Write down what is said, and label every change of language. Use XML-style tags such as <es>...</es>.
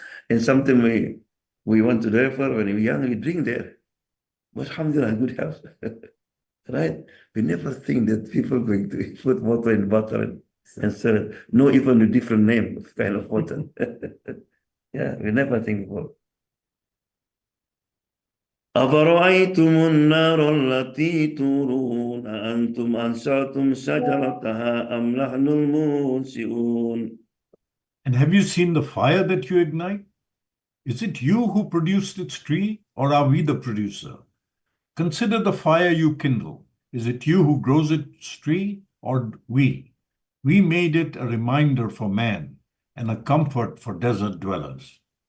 <en>And something we went to the river when we were young, we drink there. But alhamdulillah, good health. Right? We never think that people going to put water in butter and sell it. No, even a different name of kind of water. Yeah, we never think about.</en> <ar>أفرأيتم النار التي تورون أنتم أنشأتم شجرتها أم نحن المنشئون.</ar> <en>And have you seen the fire that you ignite? Is it you who produced its tree, or are we the producer? Consider the fire you kindle. Is it you who grows its tree, or we? We made it a reminder for man and a comfort for desert dwellers.</en>